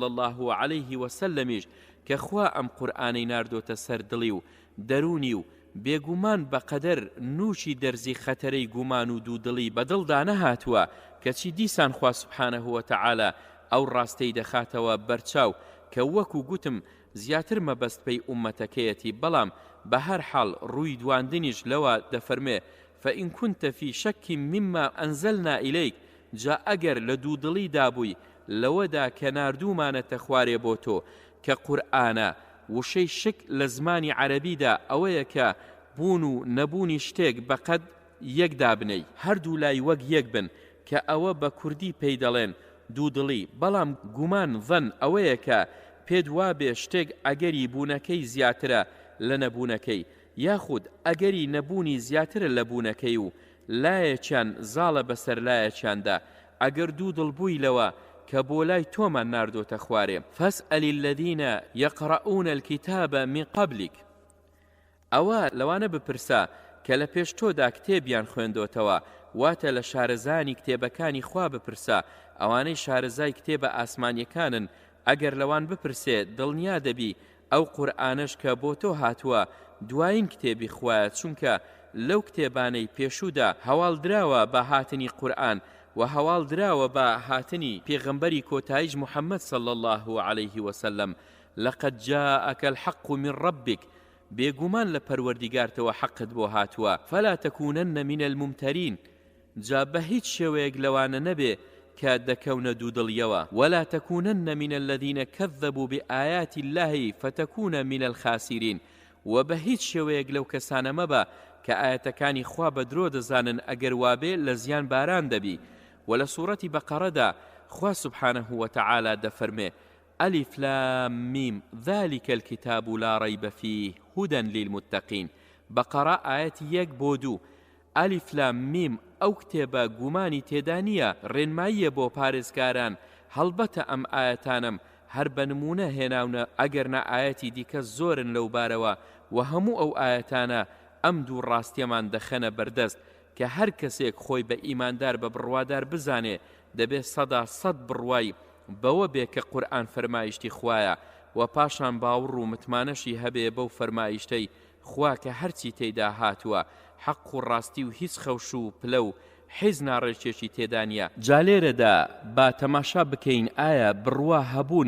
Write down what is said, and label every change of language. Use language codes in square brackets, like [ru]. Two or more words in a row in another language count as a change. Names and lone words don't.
[ar] الله عليه وسلمیش [ckb] کە خوا ئەم قورئانەی ناردۆتە سەر دڵی و دەرونی و بێگومان بەقەدەر نوچی دەرزی خەتەرەی گومان و دوودڵی بەدڵدا نەهاتووە کەچی دیسان خوا [ar] سبحانه وتعالى [ckb] ئەو ڕاستەی دەخاتەوە بەرچاو کە وەکو گوتم زیاتر مەبەست پێی ئومەتەکەیەتی بەڵام بە هەر حاڵ ڕووی دواندنیش لەوە دەفەرمێ [ar] فإن كنت في شك مما أنزلنا إليك [ckb] جا ئەگەر لە دوودڵی دابووی لەوەدا کە ناردوومانەتە خوارێ بۆ تۆ کە قورئانە وشەی شک لە زمانی عەرەبیدا ئەوەیە کە بوون و نەبوونی شتێک بەقەد یەکدا بنەی هەردوو لای وەک یەک بن کە ئەوە بە کوردی پێی دەڵێن دوودڵی بەڵام گومان ظن ئەوەیە کە پێت وابێ شتێک ئەگەری بوونەکەی زیاترە لە نەبوونەکەی یاخود ئەگەری نەبوونی زیاترە لە بوونەکەی و لایەکیان زاڵە بەسەر لایەکیاندا ئەگەر دوودڵ بوویلەوە کە بۆ لای تۆمان ناردۆتە خوارێ [ar] فاسأل الذين يقرؤون الكتاب من قبلك [ckb] ئەوە لەوانە بپرسە کە لە پێش تۆدا کتێبیان خوێندۆتەوە واتە لە شارەزانی کتێبەکانی خوا بپرسە ئەوانەی شارەزای کتێبە ئاسمانیەکانن ئەگەر لەوان بپرسێ دڵنیا دەبی ئەو قورئانش کە بۆ تۆ هاتووە دوایین کتێبی خوایە چونکە لەو کتێبانەی پێشوودا هەواڵ دراوە بە هاتنی قورئان و هەواڵ دراوە بە هاتنی پێغەمبەری کۆتاییش محەممەد [ar] صلی الله عليه وسلم لقد جاءك الحق من ربك [ckb] بێگومان لە پەروەردیگارتەوە حەقت بۆ هاتووە [ar] فلا تكونن من الممترين [ckb] جا بە هیچ شێوەیەک لەوانە نەبێ کە دەکەونە دوودڵیەوە [ar] ولا تكونن من الذين كذبوا بآيات الله فتكون من الخاسرين [ckb] و بە هیچ شێوەیەک لەو کەسانە مەبە کە ئاەتەکانی خوا بە درۆ دەزانن ئەگەر وابێ لە زیان باران دەبی و لە سوورەتی بەقەرەدا خوا [ar] سبحانه وتعالى [ckb] دەفەرمێ [ar] ألف لام ميم ذلك الكتاب لا ريب فيه هدى للمتقين بقرة آيات [ckb] 1 بۆ 2 [ar] ألف لام ميم [ckb] ئەو کتێبە گومانی تێدا نییە ڕێنماییە بۆ پارێزگاران هەڵبەتە ئەم ئاەتانم هەر بە نمونە هێناونە ئەگەرنا ئاەتی دیکە زۆرن لەو بارەوە و هەموو ئەو ئاەتانە ئەم دوو ڕاستیەمان دەخەنە بەردەست کە هەر کەسێک خۆی بە ئیماندار بە بڕوادار بزانێ دەبێت 100% بڕوای بەوە بێ کە قورئان فەرمایشتی خوایە و پاشان باوڕ و متمانەشی هەبێ بەو فەرمایشتەی خوا کە هەرچی تێیدا هاتووە حەق و ڕاستی و هیچ خەوش و پلە و حیز ناڕێکێکی تێدا نیە جا لێرەدا با تەماشا بکەین ئایا بڕوا هەبوون